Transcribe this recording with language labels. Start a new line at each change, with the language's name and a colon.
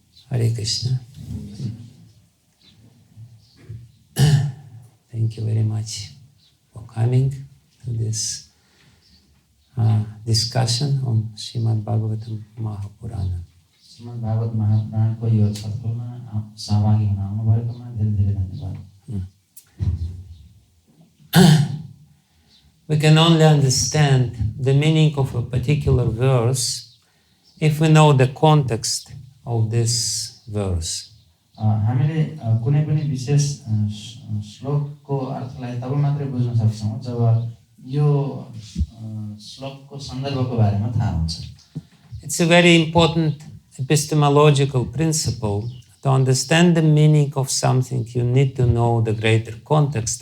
English: Hare Krishna. Thank you very much for coming to this discussion on Srimad-Bhagavatam Mahapurana.
Nepali: Srimad-Bhagavatam Mahapurana ko yo छलफलमा सहभागी हुन आउनुभएकोमा धेरै धन्यवाद.
English: We can only understand the meaning of a particular verse if we know the context of this verse.
Nepali: हामीले कुनै पनि विशेष श्लोकको अर्थलाई तब मात्रै बुझ्न सक्छौं जब यो श्लोकको सन्दर्भको बारेमा थाहा हुन्छ.
English: It's a very important epistemological principle. To understand the meaning of something, you need to know the greater context.